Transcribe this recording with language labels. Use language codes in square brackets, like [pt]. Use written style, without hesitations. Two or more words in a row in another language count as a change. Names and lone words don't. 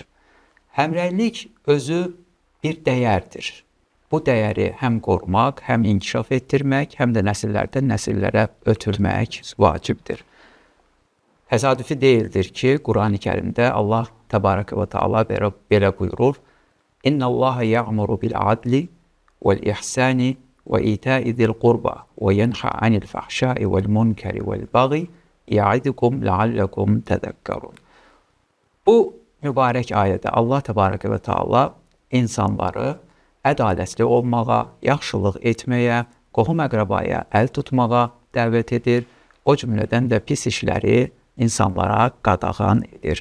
[az] Həmrəylik özü bir dəyərdir. Bu dəyəri həm qorumaq, həm inkişaf etdirmək, həm də nəsillərdən nəsillərə ötürmək vacibdir. Təsadüfi deyildir ki, Qurani Kərimdə Allah Təbarək və Teala belə buyurur: [ar] إن الله يأمر بالعدل والإحسان وإيتاء ذي القربى وينهى عن الفحشاء والمنكر والبغي يعظكم لعلكم تذكرون. [az] Bu mübarək ayədə Allah Təbarək və Teala insanları ədalətli olmağa, yaxşılıq etməyə, qohum-əqrabaya əl tutmağa dəvət edir. O cümlədən də pis işləri insanlara qadağan edir.